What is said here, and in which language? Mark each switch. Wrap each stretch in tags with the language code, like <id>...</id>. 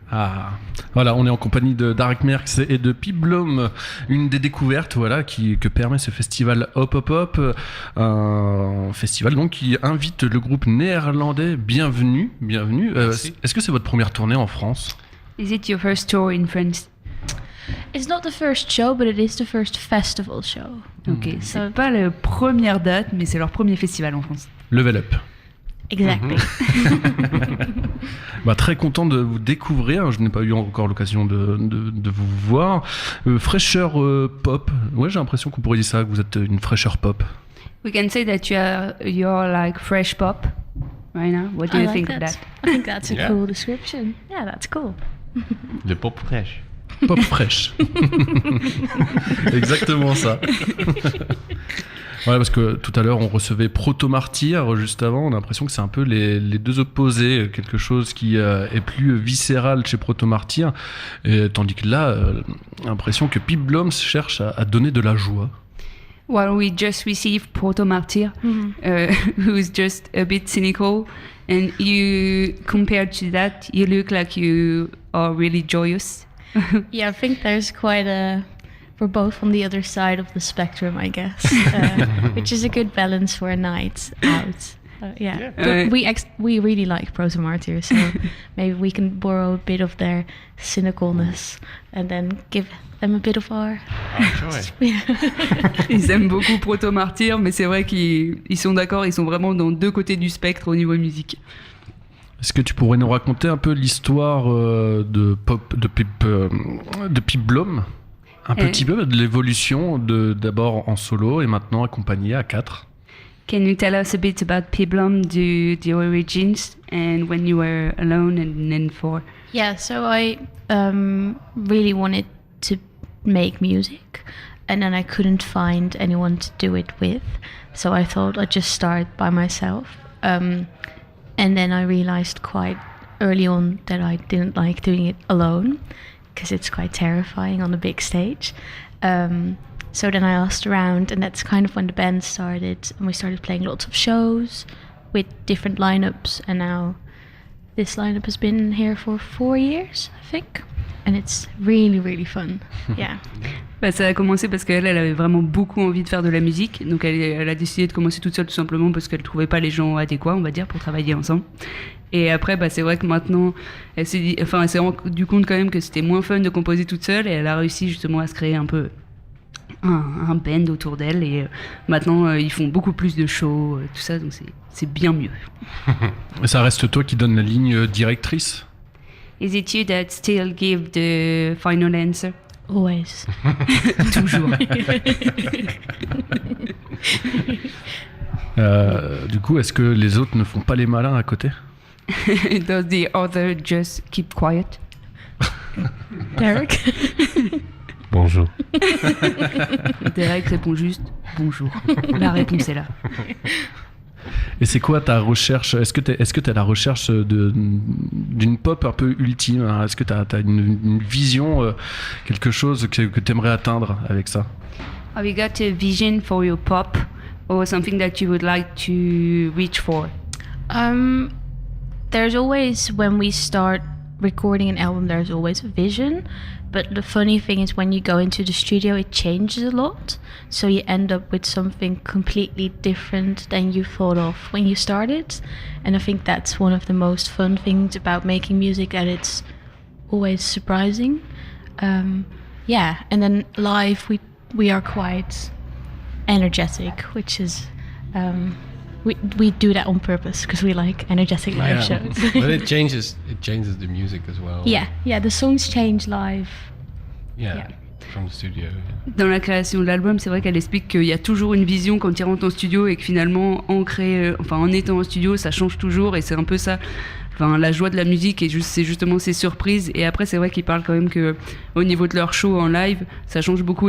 <fr>Ah, voilà, on est en compagnie de Darek Merckx et de Pip Blom, une des découvertes, voilà, que permet ce festival Hop Hop Hop, un festival donc qui invite le groupe néerlandais. Bienvenue. Est-ce que c'est votre première tournée en France?</fr> <en>Is it your first tour in France? It's not the first show, but it is the first festival show.</en> <fr>Ok, c'est pas la première date, mais c'est leur premier festival en France.</fr> <en>Level Up. Exactly.</en> <fr>Bah, très content de vous découvrir. Je n'ai pas eu encore l'occasion de vous voir. Fraîcheur pop. Ouais, j'ai l'impression qu'on pourrait dire ça, que vous êtes une fraîcheur pop.</fr> <en>We can say that you're like fresh pop right now. What do you think of that? I think that's a cool description. Yeah, that's cool.</en> <fr>Le pop fraîche. Pop fraîche. Exactement ça. Ouais, parce que tout à l'heure on recevait Proto Martyr juste avant, on a l'impression que c'est un peu les deux opposés, quelque chose qui est plus viscéral chez Proto Martyr, tandis que là, l'impression que Pip Blom cherche à donner de la joie.</fr> <en>Well, we just received Proto Martyr, who's just a bit cynical, and you, compared to that, you look like you are really joyous. Yeah, I think there's quite a... We're both on the other side of the spectrum, I guess, which is a good balance for a night out. Yeah. But we really like Proto Martyr, so maybe we can borrow a bit of their cynicalness and then give them a bit of our...</en> <fr>Ils aiment beaucoup Proto Martyr, mais c'est vrai qu'ils sont d'accord, ils sont vraiment dans deux côtés du spectre au niveau musique. Est-ce que tu pourrais nous raconter un peu l'histoire de Pip Blom? Un petit peu de l'évolution d'abord en solo et maintenant accompagné à 4.</fr> <en>Can you tell us a bit about Pip Blom, the origins, and when you were alone and then four? Yeah, so I really wanted to make music, and then I couldn't find anyone to do it with, so I thought I'd just start by myself. And then I realized quite early on that I didn't like doing it alone, because it's quite terrifying on a big stage. So then I asked around, and that's kind of when the band started, and we started playing lots of shows with different lineups, and now this lineup has been here for 4 years, I think, and it's really, really fun. Yeah.</en> <fr>Bah, ça a commencé parce qu'elle avait vraiment beaucoup envie de faire de la musique, donc elle a décidé de commencer toute seule tout simplement parce qu'elle trouvait pas les gens adéquats, on va dire, pour travailler ensemble. Et après, bah, c'est vrai que maintenant, elle s'est rendue compte quand même que c'était moins fun de composer toute seule, et elle a réussi justement à se créer un peu un band autour d'elle, et maintenant ils font beaucoup plus de shows, tout ça, donc c'est bien mieux. Ça reste toi qui donne la ligne directrice?</fr> <en>Is it you that still give the final answer? Always.</en> <fr>Toujours. Du coup, est-ce que les autres ne font pas les malins à côté?</fr> <en>Does the other just keep quiet? Derek?</en> <fr>Bonjour. Derek répond juste bonjour. La réponse est là. Et c'est quoi ta recherche? Est-ce que tu es à la recherche d'une pop un peu ultime, hein? Est-ce que tu as une vision, quelque chose que tu aimerais atteindre avec ça?</fr> <en>Have you got a vision for your pop or something that you would like to reach for? There's always, when we start recording an album, there's always a vision. But the funny thing is when you go into the studio, it changes a lot. So you end up with something completely different than you thought of when you started. And I think that's one of the most fun things about making music, that it's always surprising. Yeah, and then live we are quite energetic, which is... We do that on purpose because we like energetic live shows. But it changes the music as well. Yeah, the songs change live. Yeah. From the studio.</en> <fr>Dans la création de l'album, c'est vrai qu'elle explique qu'il y a toujours une vision quand ils rentrent en studio et que finalement, en étant en studio, ça change toujours, et c'est un peu ça. Enfin, la joie de la musique, c'est justement ces surprises. Et après, c'est vrai qu'ils parlent quand même que au niveau de leur show en live, ça change beaucoup.</fr>